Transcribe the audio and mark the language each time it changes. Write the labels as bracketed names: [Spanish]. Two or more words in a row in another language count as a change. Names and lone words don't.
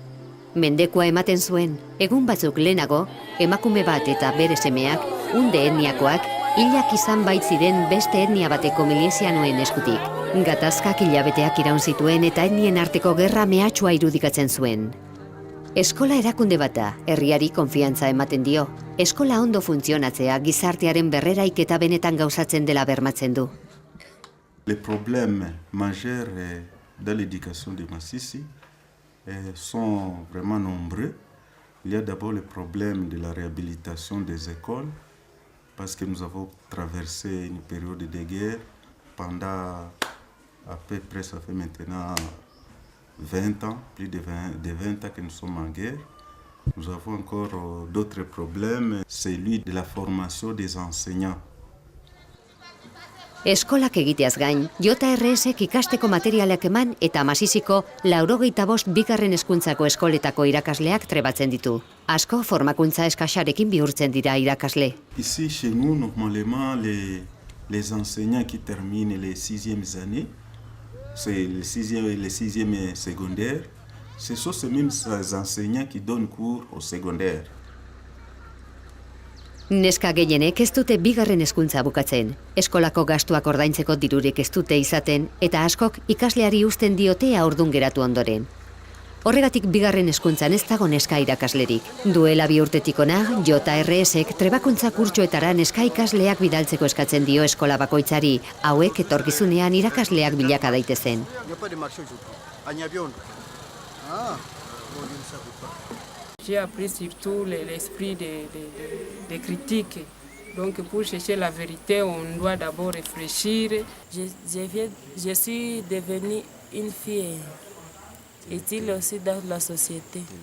[Basque] Mendekoa ematen zuen, egun batzuk lehenago, emakume bat eta bere semeak, unde etniakoak, hilak izan baitziren beste etnia bateko milizianoen eskutik. Gatazkak hilabeteak iraun zituen eta etnien arteko gerra mehatxua irudikatzen zuen. Eskola erakunde bat da, herriari konfiantza ematen dio. Eskola ondo funtzionatzea gizartearen berreraiketa benetan gauzatzen dela bermatzen du. [French] Les problèmes majeurs dans l'éducation de Masisi sont vraiment nombreux. Il y a d'abord le problème de la réhabilitation des écoles, parce que nous avons traversé une période de guerre pendant à peu près, ça fait maintenant 20 ans, plus de 20 ans que nous sommes en guerre. Nous avons encore d'autres problèmes, c'est celui de la formation des enseignants. [Basque] Eskolak egiteaz gain, JRSek ikasteko materialak eman eta Masisiko 85 bigarren hezkuntzako eskoletako irakasleak trebatzen ditu. Asko formakuntza eskasarekin bihurtzen dira irakasle. [French] Ici, chez nous, normalement, les enseignants qui terminent les 6e années, c'est les 6e secondaires, ce sont ces mêmes enseignants qui donnent cours au secondaire. [Basque] Neska gehienek ez dute bigarren hezkuntza bukatzen. Eskolako gastuak ordaintzeko dirurik ez dute izaten eta askok ikasleari uzten diote haurdun geratu ondoren. Horregatik bigarren hezkuntzan ez dago neska irakaslerik. Duela 2 urtetik hona, JRSek trebakuntza kurtsoetara neska ikasleak bidaltzeko eskatzen dio eskola bakoitzari, hauek etorkizunean irakasleak bilaka daitezen. [French] J'ai appris surtout l'esprit de critique. Donc pour chercher la vérité, on doit d'abord réfléchir. Je suis devenue une fille utile aussi dans la société.